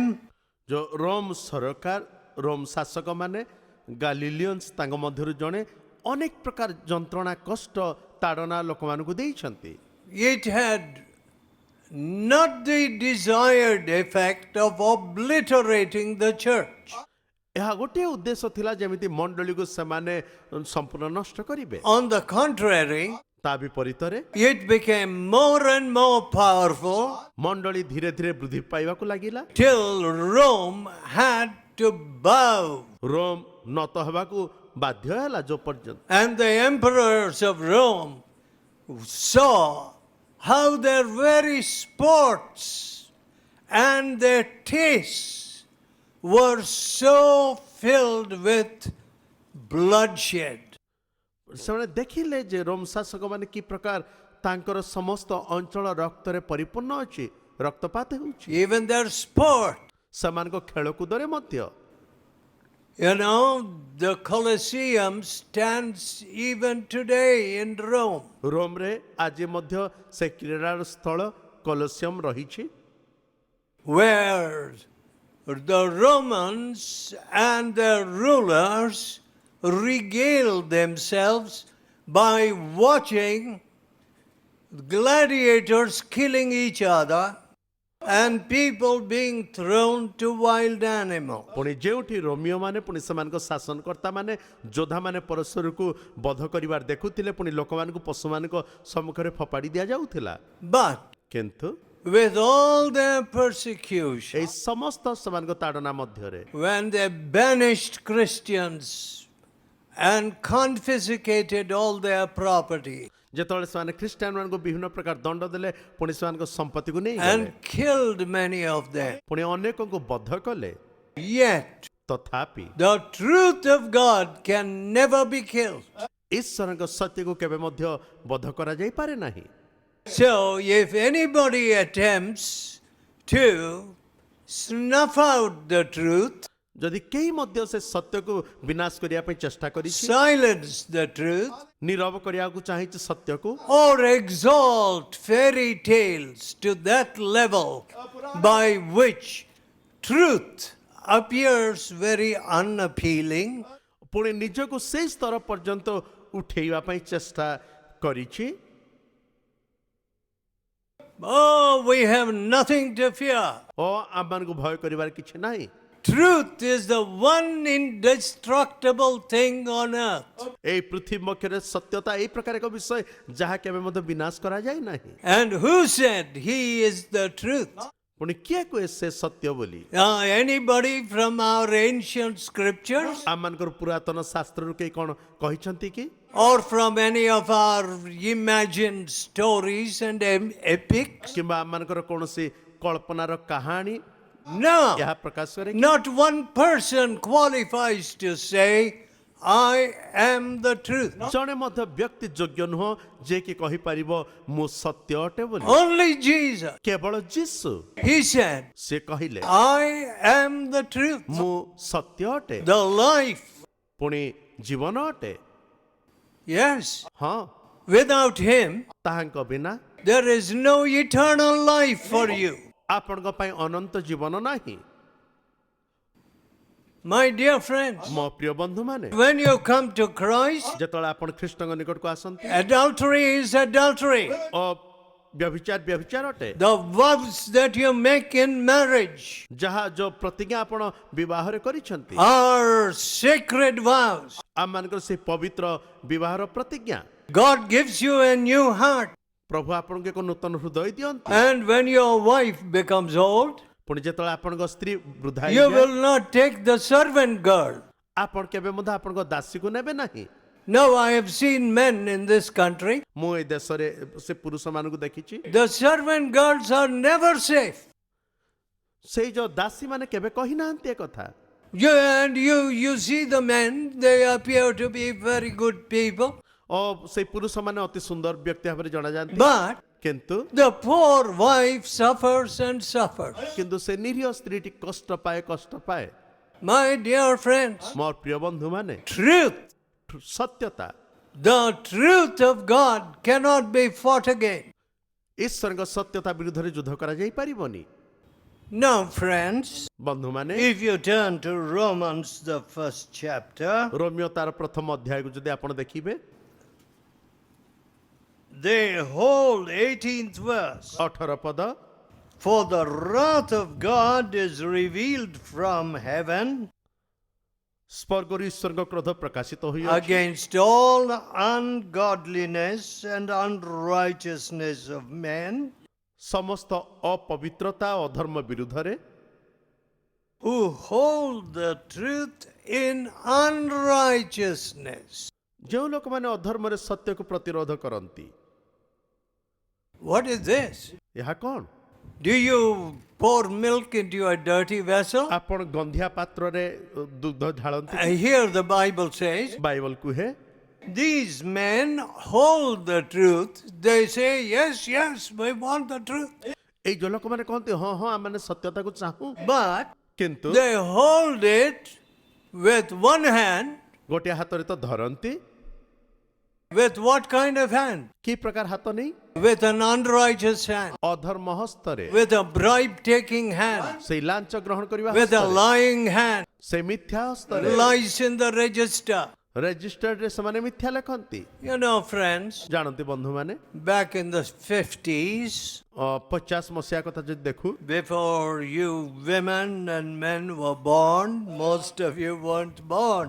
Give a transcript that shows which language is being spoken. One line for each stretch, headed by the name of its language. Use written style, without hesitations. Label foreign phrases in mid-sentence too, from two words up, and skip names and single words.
Odia: ଯୋଉ ରୋମ ସରକାର ରୋମ ଶାସକ ମାନେ ଗାଲିଲିୟନ୍ସ ତାଙ୍କ ମଧ୍ୟରୁ ଜଣେ ଅନେକ ପ୍ରକାର ଯନ୍ତ୍ରଣା କଷ୍ଟ ତାଡ଼ନା ଲୋକମାନଙ୍କୁ ଦେଇଛନ୍ତି।
English: it had not the desired effect of obliterating the church.
Odia: ଏହା ଗୋଟିଏ ଉଦ୍ଦେଶ୍ୟ ଥିଲା ଯେମିତି ମଣ୍ଡଳୀକୁ ସେମାନେ ସମ୍ପୂର୍ଣ୍ଣ ନଷ୍ଟ କରିବେ।
English: On the contrary,
Odia: ତା ବିପରୀତରେ
English: it became more and more powerful
Odia: ମଣ୍ଡଳୀ ଧୀରେ ଧୀରେ ବୃଦ୍ଧି ପାଇବାକୁ ଲାଗିଲା,
English: till Rome had to bow.
Odia: ରୋମ নত ହେବାକୁ ବାଧ୍ୟ ହେଲା ଯୋ ପର୍ଯ୍ୟନ୍ତ।
English: And the emperors of Rome saw how their very sports and their tastes were so filled with bloodshed.
Odia: ସେମାନେ ଦେଖିଲେ ଯେ ରୋମ ଶାସକ ମାନେ କି ପ୍ରକାର ତାଙ୍କର ସମସ୍ତ ଅଞ୍ଚଳ ରକ୍ତରେ ପରିପୂର୍ଣ୍ଣ ଅଛି, ରକ୍ତପାତ ହେଉଛି,
English: Even their sport.
Odia: ସେମାନଙ୍କ ଖେଳକୁଦରେ ମଧ୍ୟ।
English: You know, the Colosseum stands even today in Rome.
Odia: ରୋମରେ ଆଜି ମଧ୍ୟ ସେ କ୍ରୀଡ଼ାର ସ୍ଥଳ କଲୋସିୟମ ରହିଛି,
English: Where the Romans and their rulers regaled themselves by watching gladiators killing each other and people being thrown to wild animals.
Odia: ପୁଣି ଯେଉଁଠି ରୋମିଓ ମାନେ ପୁଣି ସେମାନଙ୍କ ଶାସନକର୍ତ୍ତା ମାନେ ଯୋଦ୍ଧା ମାନେ ପରସ୍ପରକୁ ବଧ କରିବାର ଦେଖୁଥିଲେ ପୁଣି ଲୋକମାନଙ୍କୁ ପଶୁମାନଙ୍କ ସମ୍ମୁଖରେ ଫୋପାଡ଼ି ଦିଆଯାଉଥିଲା।
English: But
Odia: କିନ୍ତୁ
English: with all their persecution,
Odia: ଏହି ସମସ୍ତ ସେମାନଙ୍କ ତାଡ଼ନା ମଧ୍ୟରେ
English: when they banished Christians and confiscated all their property
Odia: ଯେତେବେଳେ ସେମାନେ ଖ୍ରୀଷ୍ଟିଆନ ମାନଙ୍କୁ ବିଭିନ୍ନ ପ୍ରକାର ଦଣ୍ଡ ଦେଲେ ପୁଣି ସେମାନଙ୍କ ସମ୍ପତ୍ତିକୁ ନେଇ
English: and killed many of them,
Odia: ପୁଣି ଅନେକଙ୍କୁ ବଧ କଲେ,
English: yet
Odia: ତଥାପି
English: the truth of God can never be killed.
Odia: ଈଶ୍ୱରଙ୍କ ସତ୍ୟକୁ କେବେ ମଧ୍ୟ ବଧ କରାଯାଇପାରେ ନାହିଁ।
English: So if anybody attempts to snuff out the truth,
Odia: ଯଦି କେହି ମଧ୍ୟ ସେ ସତ୍ୟକୁ ବିନାଶ କରିବା ପାଇଁ ଚେଷ୍ଟା କରିଛି,
English: silence the truth,
Odia: ନୀରବ କରିବାକୁ ଚାହିଁଛି ସତ୍ୟକୁ,
English: or exalt fairy tales to that level by which truth appears very unappealing,
Odia: ପୁଣି ନିଜକୁ ସେଇ ସ୍ତର ପର୍ଯ୍ୟନ୍ତ ଉଠେଇବା ପାଇଁ ଚେଷ୍ଟା କରିଛି,
English: oh, we have nothing to fear.
Odia: ଓ ଆମମାନଙ୍କୁ ଭୟ କରିବାର କିଛି ନାହିଁ।
English: Truth is the one indestructible thing on earth.
Odia: ଏଇ ପୃଥିବୀ ବକ୍ଷରେ ସତ୍ୟତା ଏଇ ପ୍ରକାର ଏକ ବିଷୟ ଯାହା କେବେ ମଧ୍ୟ ବିନାଶ କରାଯାଏ ନାହିଁ।
English: And who said he is the truth?
Odia: ପୁଣି କିଏ କୁହେ ସେ ସତ୍ୟ ବୋଲି?
English: Anybody from our ancient scriptures?
Odia: ଆମମାନଙ୍କର ପୁରାତନ ଶାସ୍ତ୍ରରୁ କେହି କ'ଣ କହିଛନ୍ତି କି?
English: Or from any of our imagined stories and epics?
Odia: କିମ୍ବା ଆମମାନଙ୍କର କୌଣସି କଳ୍ପନାର କାହାଣୀ
English: No,
Odia: ଏହା ପ୍ରକାଶ କରେ କି?
English: not one person qualifies to say, I am the truth.
Odia: ଜଣେ ମଧ୍ୟ ବ୍ୟକ୍ତି ଯୋଗ୍ୟ ନୁହଁ ଯିଏ କି କହିପାରିବ ମୁଁ ସତ୍ୟ ଅଟେ ବୋଲି।
English: Only Jesus.
Odia: କେବଳ ଯୀଶୁ
English: He said,
Odia: ସେ କହିଲେ
English: I am the truth,
Odia: ମୁଁ ସତ୍ୟ ଅଟେ,
English: the life.
Odia: ପୁଣି ଜୀବନ ଅଟେ।
English: Yes,
Odia: ହଁ,
English: without him,
Odia: ତାହାଙ୍କ ବିନା
English: there is no eternal life for you.
Odia: ଆପଣଙ୍କ ପାଇଁ ଅନନ୍ତ ଜୀବନ ନାହିଁ।
English: My dear friends,
Odia: ମୋ ପ୍ରିୟ ବନ୍ଧୁମାନେ,
English: when you come to Christ,
Odia: ଯେତେବେଳେ ଆପଣ ଖ୍ରୀଷ୍ଟଙ୍କ ନିକଟକୁ ଆସନ୍ତି,
English: adultery is adultery.
Odia: ଓ ବ୍ୟଭିଚାର ବ୍ୟଭିଚାର ଅଟେ।
English: The vows that you make in marriage
Odia: ଯାହା ଯୋଉ ପ୍ରତିଜ୍ଞା ଆପଣ ବିବାହରେ କରିଛନ୍ତି
English: are sacred vows.
Odia: ଆମମାନଙ୍କର ସେ ପବିତ୍ର ବିବାହର ପ୍ରତିଜ୍ଞା।
English: God gives you a new heart.
Odia: ପ୍ରଭୁ ଆପଣଙ୍କୁ ଏକ ନୂତନ ହୃଦୟ ଦିଅନ୍ତି।
English: And when your wife becomes old,
Odia: ପୁଣି ଯେତେବେଳେ ଆପଣଙ୍କ ସ୍ତ୍ରୀ ବୃଦ୍ଧା
English: you
Odia: ହେଇଯାଏ,
English: will not take the servant girl.
Odia: ଆପଣ କେବେ ମଧ୍ୟ ଆପଣଙ୍କ ଦାସୀକୁ ନେବେ ନାହିଁ।
English: Now I have seen men in this country.
Odia: ମୁଁ ଏଇ ଦେଶରେ ସେ ପୁରୁଷମାନଙ୍କୁ ଦେଖିଛି,
English: The servant girls are never safe.
Odia: ସେଇ ଯୋଉ ଦାସୀ ମାନେ କେବେ କହିନାହାନ୍ତି ଏ କଥା।
English: You see the men, they appear to be very good people.
Odia: ଓ ସେଇ ପୁରୁଷମାନେ ଅତି ସୁନ୍ଦର ବ୍ୟକ୍ତି ଭାବରେ ଜଣାଯାନ୍ତି,
English: But
Odia: କିନ୍ତୁ
English: the poor wife suffers and suffers.
Odia: କିନ୍ତୁ ସେ ନିରୀହ ସ୍ତ୍ରୀଟି କଷ୍ଟ ପାଏ କଷ୍ଟ ପାଏ।
English: My dear friends,
Odia: ମୋର ପ୍ରିୟ ବନ୍ଧୁମାନେ,
English: truth,
Odia: ସତ୍ୟତା,
English: the truth of God cannot be fought again.
Odia: ଈଶ୍ୱରଙ୍କ ସତ୍ୟତା ବିରୁଦ୍ଧରେ ଯୁଦ୍ଧ କରାଯାଇ ପାରିବନି।
English: Now, friends,
Odia: ବନ୍ଧୁମାନେ,
English: if you turn to Romans, the first chapter,
Odia: ରୋମିଓ ତାର ପ୍ରଥମ ଅଧ୍ୟାୟକୁ ଯଦି ଆପଣ ଦେଖିବେ,
English: the whole 18th verse.
Odia: 18 ପଦ,
English: For the wrath of God is revealed from heaven
Odia: ସ୍ୱର୍ଗରୁ ଈଶ୍ୱରଙ୍କ କ୍ରୋଧ ପ୍ରକାଶିତ ହୋଇଅଛି
English: against all ungodliness and unrighteousness of men
Odia: ସମସ୍ତ ଅପବିତ୍ରତା ଓ ଅଧର୍ମ ବିରୁଦ୍ଧରେ,
English: who hold the truth in unrighteousness.
Odia: ଯେଉଁ ଲୋକମାନେ ଅଧର୍ମରେ ସତ୍ୟକୁ ପ୍ରତିରୋଧ କରନ୍ତି।
English: What is this?
Odia: ଏହା କ'ଣ?
English: Do you pour milk into a dirty vessel?
Odia: ଆପଣ ଗନ୍ଧିଆ ପାତ୍ରରେ ଦୁଗ୍ଧ ଢାଳନ୍ତି?
English: Here the Bible says,
Odia: ବାଇବଲ କୁହେ
English: these men hold the truth. They say, yes, yes, we want the truth.
Odia: ଏଇ ଯୋଉ ଲୋକମାନେ କହନ୍ତି ହଁ ହଁ ଆମେ ସତ୍ୟତାକୁ ଚାହୁଁ,
English: But
Odia: କିନ୍ତୁ
English: they hold it with one hand.
Odia: ଗୋଟିଏ ହାତରେ ତ ଧରନ୍ତି,
English: With what kind of hand?
Odia: କି ପ୍ରକାର ହାତ ନେଇ?
English: With an unrighteous hand.
Odia: ଅଧର୍ମ ହସ୍ତରେ,
English: With a bribe-taking hand.
Odia: ସେଇ ଲାଞ୍ଚ ଗ୍ରହଣ କରିବା
English: With a
Odia: ହସ୍ତରେ,
English: lying hand.
Odia: ସେ ମିଥ୍ୟା ହସ୍ତରେ,
English: Lies in the register.
Odia: ରେଜିଷ୍ଟର୍ଡରେ ସେମାନେ ମିଥ୍ୟା ଲେଖନ୍ତି।
English: You know, friends,
Odia: ଜାଣନ୍ତି ବନ୍ଧୁମାନେ,
English: back in the 50s,
Odia: 50 ମସିହା କଥା ଯଦି ଦେଖୁ,
English: before you women and men were born, most of you weren't born.